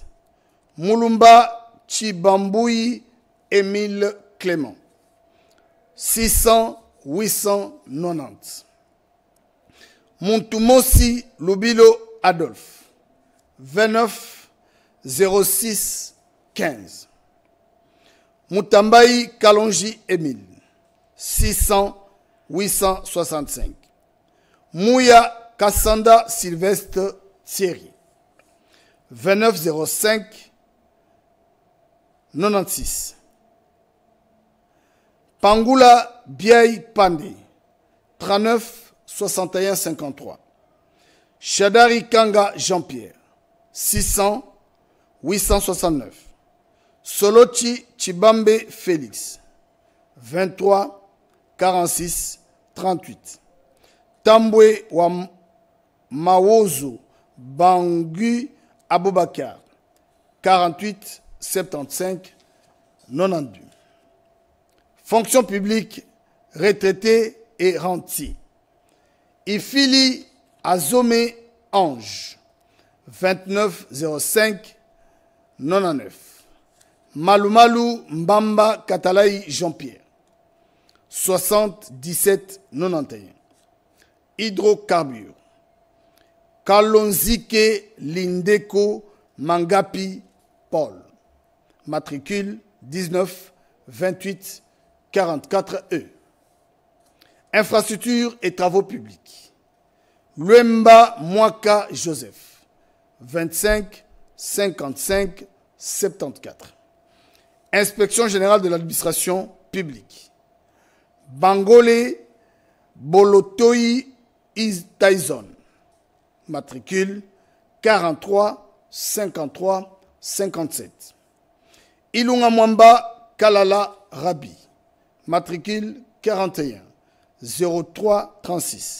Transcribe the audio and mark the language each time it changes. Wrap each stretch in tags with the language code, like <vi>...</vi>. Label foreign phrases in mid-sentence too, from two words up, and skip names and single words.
<fr>Mulumba Chibamboui Émile Clément, 600 890. Muntumosi Lubilo Adolphe, 29 06 15. Mutambayi Kalonji Émile, 600 865. Mouya Kassanda Sylvestre Thierry, 29 05 96. Pangula Biaï Pandé, 39 61 53. Chadari Kanga Jean-Pierre, 600 869. Solochi Chibambe Félix, 23 46 38. Tambwe wa Mawozo Bangu Aboubakar, 48 75 92. Fonction publique, retraité et rentier. Ifili Azome Ange, 29 05 99. Malumalu Mbamba Katalaï Jean-Pierre, 77 91. Hydrocarbures. Kalonzike Lindeko Mangapi Paul, matricule 19 28 44E. Infrastructures et travaux publics. Luemba Mwaka Joseph, 25 55 74. Inspection générale de l'administration publique. Bangole Bolotoi Taizon, matricule 43 53 57. Ilunga Mwamba Kalala Rabi, matricule 41 03 36.</fr>